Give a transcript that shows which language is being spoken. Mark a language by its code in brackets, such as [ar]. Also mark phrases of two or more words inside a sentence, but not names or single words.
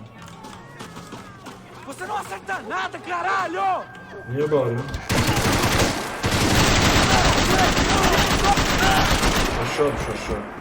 [pt] Você não acerta nada, caralho! [tr] Niye bağırıyorsun? Aşağı düş aşağı.